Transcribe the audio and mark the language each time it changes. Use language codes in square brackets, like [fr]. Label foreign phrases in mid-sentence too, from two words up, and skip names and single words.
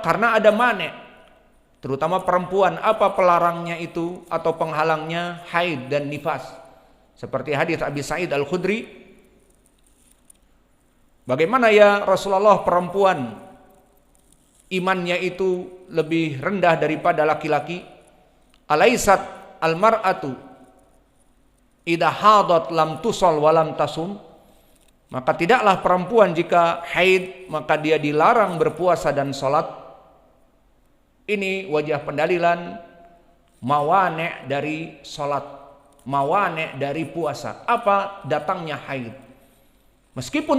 [id] Karena ada mane', terutama perempuan. Apa pelarangnya itu atau penghalangnya? Haid dan nifas. Seperti hadis Abi Sa'id Al-Khudri, bagaimana ya Rasulullah, perempuan imannya itu lebih rendah daripada laki-laki? [ar] أليست المرأة إذا حاضت لم تصل ولم تصم. [id] Maka tidaklah perempuan jika haid maka dia dilarang berpuasa dan sholat. Ini wajah pendalilan mawani' dari sholat, mawani' dari puasa. Apa? Datangnya haid. Meskipun